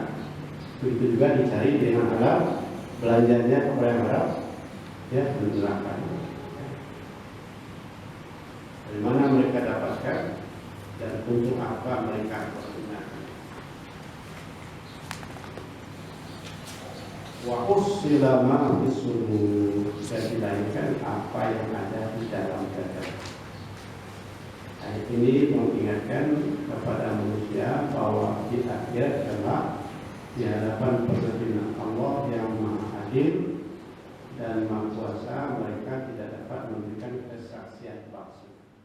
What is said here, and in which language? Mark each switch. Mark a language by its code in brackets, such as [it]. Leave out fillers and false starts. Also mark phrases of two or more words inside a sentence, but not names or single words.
[id] Begitu juga dicari dengan halal, belanjanya kepada yang haram, ya neraka. Dari mana mereka dapatkan dan untuk apa mereka pergunakan? [ar] وحصل ما في الصدور, [id] dan dilahirkan apa yang ada di dalam dada. Ayat ini mengingatkan kepada manusia bahwa di akhir adalah di hadapan perhatian Allah yang Maha Adil dan Maha Kuasa, mereka tidak dapat memberikan kesaksian palsu.